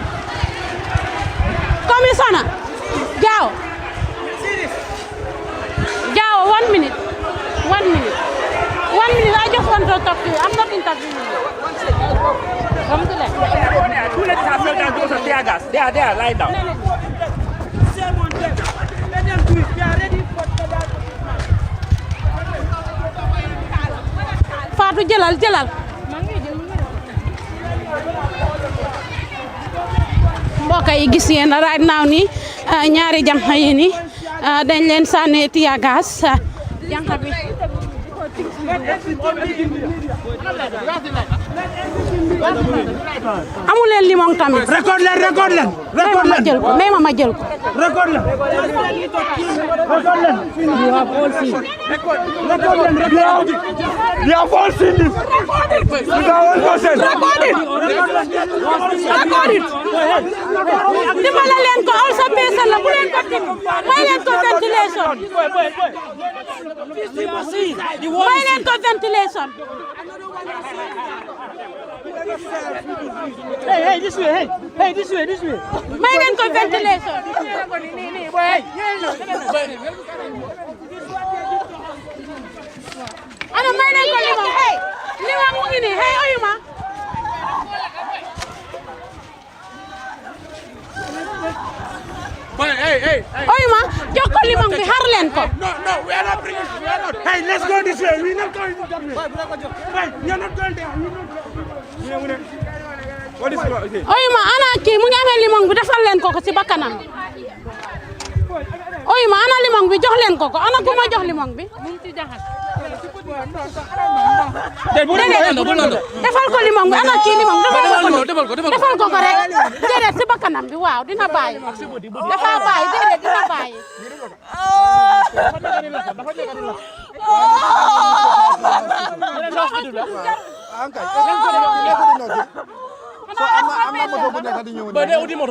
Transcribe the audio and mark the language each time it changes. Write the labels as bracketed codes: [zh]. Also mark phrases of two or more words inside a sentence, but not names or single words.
[en] Commissioner Jao 1 minute. I just want to talk to you. I'm not interviewing you. Come to left. Two ladies have fell down because of tear gas. They are there lying down. let them do it. They are ready for [wo] Fatou jëlal mbokk yi gis ngeen [en] right now [wo] ni ñaari janxa yi ni dañ leen sànni [en] tear gas [wo] janxa bi amu leen limon tamit record leen may ma jël ko record leen [en] you have all seen this record it [wo] dimbale leen ko also person la bu leen ko tim may leen ko ventilation may leen ko ventilation ventilation. [en] Hey, this way, hey, this way. [wo] May ngeen ko ventilation. Ano may ngeen ko limon, hey, limon mo ngi nii, hey, oyuma. [en] Hey. [wo] Oyuma, jox ko limon bi xar leen ko. [en] No, we are not bringing. We are not. Hey, let's go this way. We are not going that way. Hey, we are not going there. What is it? [wo] Oyuma, ana kii mu ngi amee limon bi defal leen ko ci bakkanam. Oyuma, ana limon bi jox leen ko. Ana ku ma jox limon bi? Mu ngi ci jaxas. Defal ko limon bi, ana kii limon defal ko rek. Déedéet ci bakkanam bi, waaw, dina bàyyi. Dafa bàyyi, déedéet dina bàyyi. [en] So I'm not going to do anything. But they motor.